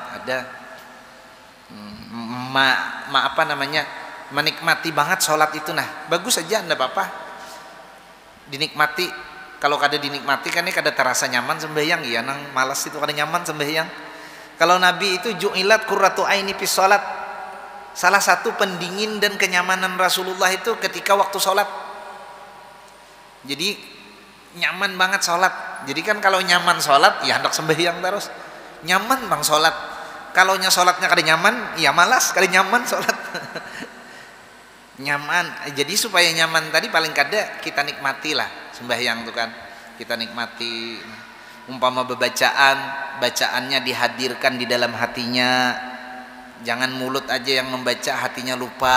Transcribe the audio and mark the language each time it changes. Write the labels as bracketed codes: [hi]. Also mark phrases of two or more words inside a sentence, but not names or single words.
[id] Ada apa namanya, menikmati banget sholat itu. Nah bagus aja, enggak apa-apa dinikmati. [bjn] Kalau kada dinikmati kan ini kada terasa nyaman sembahyang ya, nang malas itu kada nyaman sembahyang. [id] Kalau Nabi itu [ar] جعلت قرة عيني في الصلاة, [id] salah satu pendingin dan kenyamanan Rasulullah itu ketika waktu sholat. Jadi nyaman banget sholat. Jadi kan kalau nyaman sholat ya hendak sembahyang terus, nyaman bang sholat. [bjn] Kalau sholatnya kada nyaman ya malas, kada nyaman sholat. Nyaman, jadi supaya nyaman tadi paling kada kita nikmati lah sembahyang tuh kan, kita nikmati. [id] Umpama bacaannya dihadirkan di dalam hatinya, jangan mulut aja yang membaca, hatinya lupa.